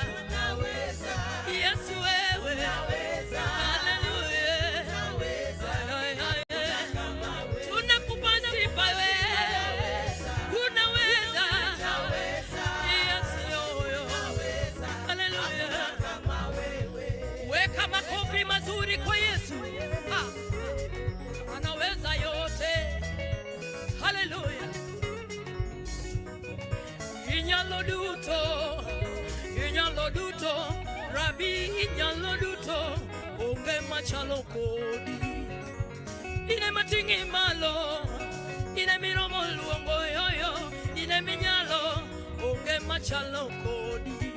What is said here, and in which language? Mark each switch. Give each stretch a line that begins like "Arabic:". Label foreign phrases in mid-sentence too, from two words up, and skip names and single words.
Swahili: Yesu wewe, haleluya, tunakupa sifa wewe, unaweza. Yesu yoyo, haleluya. Weka makofi mazuri kwa Yesu. Anaweza yote. Haleluya.
Luo (Kenya and Tanzania): Inyalo duto, Rabi inyalo duto, onge machalo kodi. Ine matingi malo, ine miromo luongo yoyo, ine minyalo, onge machalo kodi.